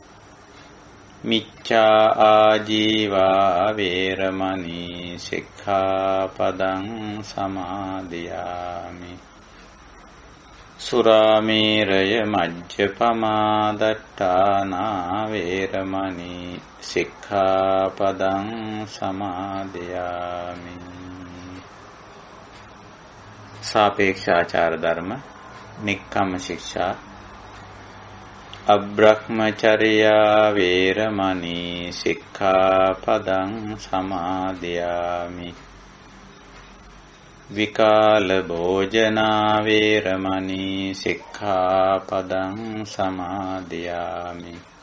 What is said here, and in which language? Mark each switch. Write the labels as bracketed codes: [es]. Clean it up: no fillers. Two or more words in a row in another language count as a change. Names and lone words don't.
[pi] මිච්ඡා ආජීවා වේරමණී සික්ඛාපදං සමාදියාමි. සුරාමේරය මජ්ජපමා දට්ඨානා වේරමණී සික්ඛාපදං සමාදියාමි. සාපේක්ෂාචාර ධර්ම, නික්කම්ම ශික්ෂා, අබ්‍රහ්මචර්යා වේරමණී සික්ඛාපදං සමාදියාමි. විකාල භෝජනා වේරමණී සික්ඛාපදං සමාදියාමි.